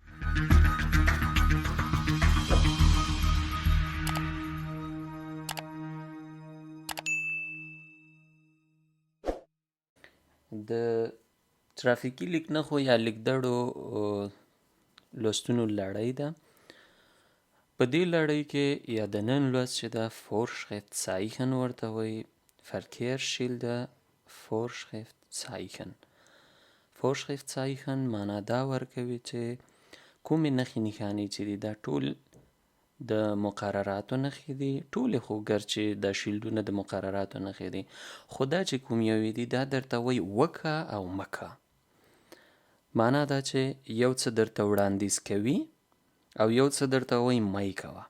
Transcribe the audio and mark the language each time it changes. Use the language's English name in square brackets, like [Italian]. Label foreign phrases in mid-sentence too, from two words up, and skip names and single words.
[Pashto] د ترافیکي لیکنخو یا لیکدړو لوستونو لړۍ ده. په دې لړۍ کې یا د نن لوست چې ده Vorschriftszeichen ورته وایي. [German] Verkehrsschilder Vorschriftszeichen. [Pashto] Vorschriftszeichen معنا دا ورکوي چې کومې نښې نښانې چې دي دا ټول د مقرراتو نښې دي. ټولې خو ګرچې دا شیلډونه د مقرراتو نښې دي، خو دا چې کوم یوې دي دا درته وایي وکه او مکه. معنا دا چې یو څه درته وړاندیز کوي او یو څه درته وایي مه یې کوه.